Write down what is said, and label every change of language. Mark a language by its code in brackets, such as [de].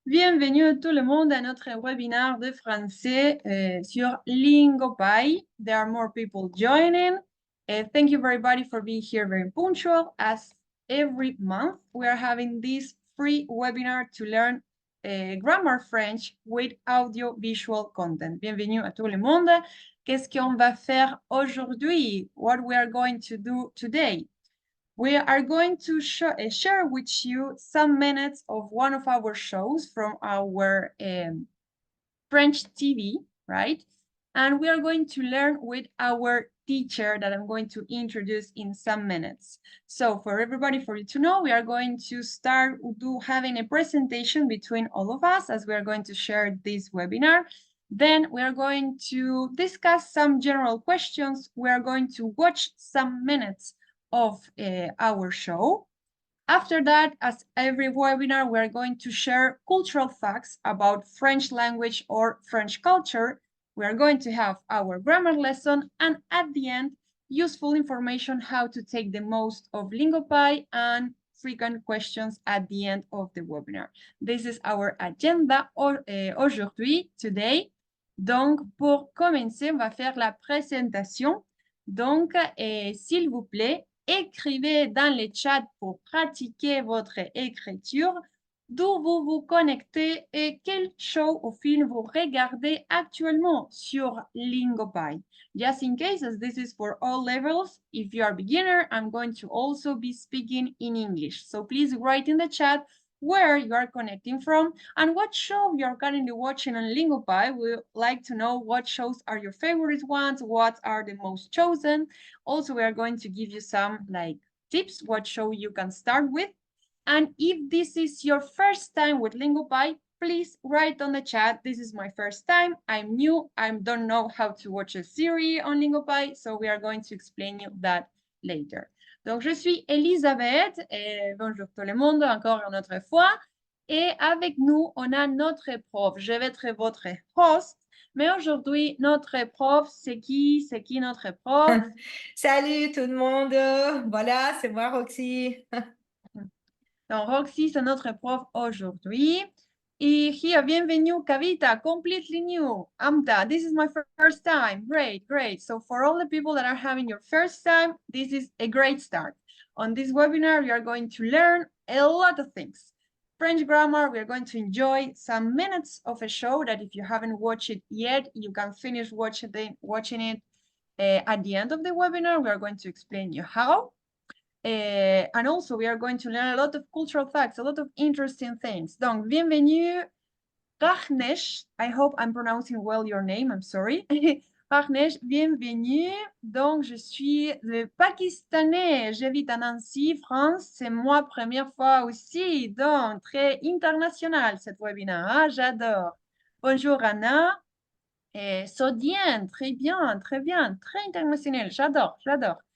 [fr] Bienvenue tout le monde à notre webinaire de français sur Lingopie. [en] There are more people joining. Thank you everybody for being here very punctual. As every month, we are having this free webinar to learn grammar French with audio visual content. [fr] Bienvenue à tout le monde. Qu'est-ce qu'on va faire aujourd'hui? [en] What we are going to do today? We are going to share with you some minutes of one of our shows from our French TV, right? And we are going to learn with our teacher that I'm going to introduce in some minutes. So for everybody, for you to know, we are going to start having a presentation between all of us as we are going to share this webinar. Then we are going to discuss some general questions. We are going to watch some minutes of our show. After that, as every webinar, we're going to share cultural facts about French language or French culture. We are going to have our grammar lesson, and at the end, useful information how to take the most of Lingopie and frequent questions at the end of the webinar. This is our agenda [fr] aujourd'hui, [en] today. [fr] Donc, pour commencer, on va faire la présentation. Donc, s'il vous plaît, écrivez dans le chat pour pratiquer votre écriture d'où vous vous connectez et quel show ou film vous regardez actuellement sur Lingopie. [en] Just in case, as this is for all levels, if you are a beginner, I'm going to also be speaking in English. So please write in the chat where you are connecting from and what show you are currently watching on Lingopie. We would like to know what shows are your favorite ones, what are the most chosen. Also, we are going to give you some tips, what show you can start with. And if this is your first time with Lingopie, please write on the chat, this is my first time, I'm new, I don't know how to watch a series on Lingopie, so we are going to explain you that later. [fr] Donc, je suis Elisabeth, et bonjour tout le monde, encore une autre fois. Et avec nous, on a notre prof. Je vais être votre host, mais aujourd'hui, notre prof, c'est qui? C'est qui notre prof? Salut tout le monde, voilà, c'est moi Roxy. Donc, Roxy, c'est notre prof aujourd'hui. [en] Et here, [fr] bienvenue, [en] Kavita, completely new. Amta, this is my first time. Great, great. So for all the people that are having your first time, this is a great start. On this webinar, we are going to learn a lot of things. French grammar, we are going to enjoy some minutes of a show that if you haven't watched it yet, you can finish watching it at the end of the webinar. We are going to explain you how. And also, we are going to learn a lot of cultural facts, a lot of interesting things. [fr] Donc, bienvenue, [en] Rachnesh. I hope I'm pronouncing well your name, I'm sorry. [fr] Rachnesh, bienvenue. Donc, je suis le Pakistanais. J'habite à Nancy, France. C'est moi, première fois aussi. Donc, très international, cette webinaire. Hein? J'adore. Bonjour, Anna. Sodienne, très bien, très international. J'adore, j'adore.